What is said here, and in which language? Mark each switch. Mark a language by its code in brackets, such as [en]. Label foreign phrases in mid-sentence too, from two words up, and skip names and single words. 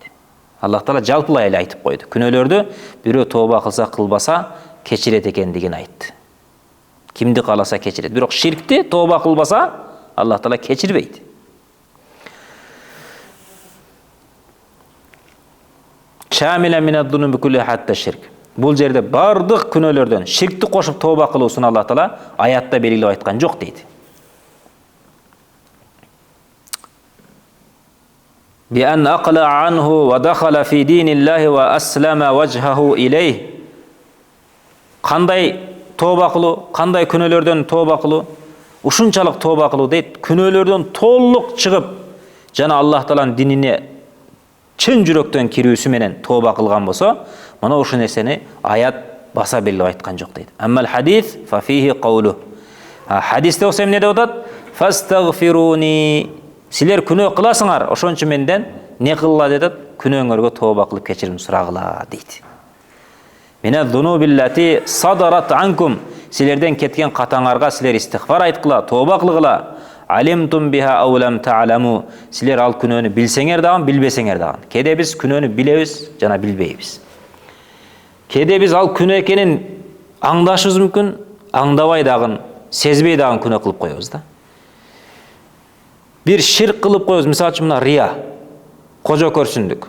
[ky] Аллах Таала жалпылай эле айтып койду. Күнөөлөрдү бирөө тооба кылса, кылбаса кечирет экендигин айтты. Кимди кааласа кечирет. Бирок ширкти тооба кылбаса Аллах Таала кечирбейт. [ar] شاملا من الذنوب كلها حتى الشرك. [ky] Бул жерде бардык күнөөлөрдөн ширкти кошуп тооба кылуусун Аллах Таала аятта белгилеп айткан жок дейт. [ar] بأن أقلع عنه ودخل في دين الله وأسلم وجهه إليه. [ky] Кандай тооба кылуу, кандай күнөөлөрдөн тооба кылуу, ушунчалык тооба кылуу дейт. Күнөөлөрдөн толук чыгып, жана Аллах Тааланын динине чын жүрөктөн кирүүсү менен тооба кылган болсо, мына ошол нерсени аят баса белгилеп айткан жок дейт. [ar] أما الحديث ففيه قوله. [ky] Хадисте болсо эмне деп атат? [ar] فاستغفروني. [ky] Силер күнөө кыласыңар, ошончо менден не кылгыла деп атат? Күнөөңөргө тооба кылып кечирим сурагыла дейт. [ar] من الذنوب التي صدرت عنكم. [ky] Силерден кеткен катаңарга силер истигфар айткыла, тооба кылгыла. [ar] علمتم بها أو لم تعلموا. [ky] Силер ал күнөөнү билсеңер дагы, билбесеңер дагы. Кээде биз күнөөнү билебиз жана билбейбиз. Кээде биз ал күнөө экенин аңдашыбыз мүмкүн, аңдабай дагы, сезбей дагы күнөө кылып коебуз да. Бир ширк кылып коебуз, мисалы үчүн мына рия, кожо көрсүндүк.